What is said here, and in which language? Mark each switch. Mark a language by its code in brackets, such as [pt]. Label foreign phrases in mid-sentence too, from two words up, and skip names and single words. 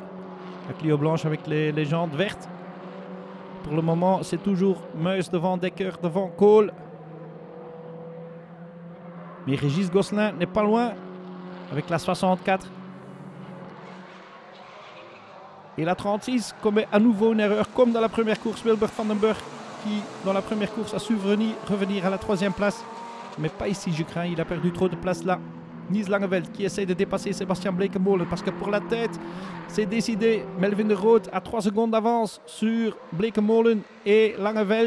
[fr] La Clio blanche avec les jantes vertes. Pour le moment, c'est toujours Muis devant Dekker, devant Kool. Mais Régis Gosselin n'est pas loin avec la 64. Et la 36 commet à nouveau une erreur comme dans la première course. Wilbert van den Berg qui dans la première course a su revenir à la 3e place. Mais pas ici je crains, il a perdu trop de place là. Niels Langeveld qui essaie de dépasser Sébastien Bleekemolen parce que pour la tête c'est décidé. Melvin de Groot a 3 secondes d'avance sur Bleekemolen et Langeveld.